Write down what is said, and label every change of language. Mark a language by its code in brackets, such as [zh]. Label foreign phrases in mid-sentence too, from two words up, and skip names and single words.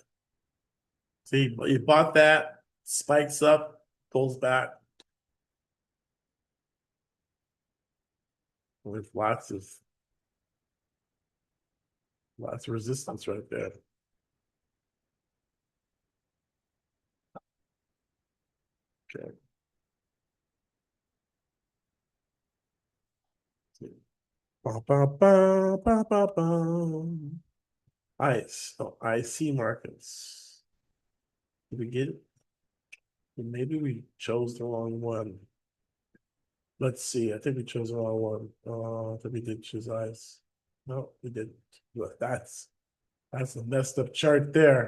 [en] See, you bought that, spikes up, pulls back. With lots of resistance right there. Okay. Ba, ba, ba, ba, ba, ba. ICE. Oh, IC markets. Did we get it? Maybe we chose the wrong one. Let's see. I think we chose the wrong one. I think we did choose ICE. No, we didn't. Look, that's a messed up chart there.